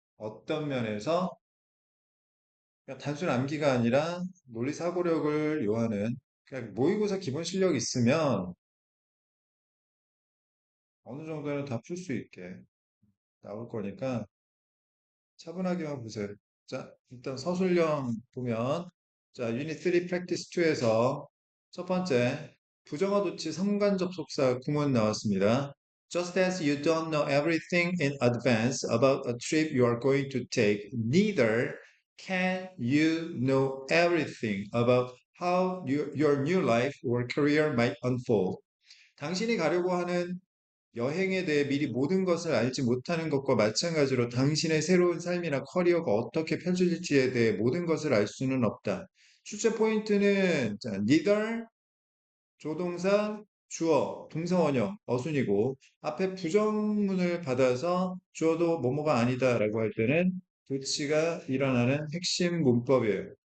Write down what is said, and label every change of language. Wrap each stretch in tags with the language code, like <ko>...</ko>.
<ko>어떤 면에서 그냥 단순 암기가 아니라 논리 사고력을 요하는 그냥 모의고사 기본 실력 있으면 어느 정도는 다 풀 수 있게 나올 거니까 차분하게만 보세요. 자, 일단 서술형 보면, 자, 유닛 3 프랙티스 2에서 첫 번째, 부정어 도치 상관 접속사 구문 나왔습니다.</ko> <en>Just as you don't know everything in advance about a trip you are going to take, neither can you know everything about how your new life or career might unfold.</en> <ko>당신이 가려고 하는 여행에 대해 미리 모든 것을 알지 못하는 것과 마찬가지로 당신의 새로운 삶이나 커리어가 어떻게 펼쳐질지에 대해 모든 것을 알 수는 없다. 출제 포인트는 자, neither 조동사, 주어, 동사원형, 어순이고 앞에 부정문을 받아서 주어도 뭐뭐가 아니다라고 할 때는 도치가 일어나는 핵심 문법이에요.</ko>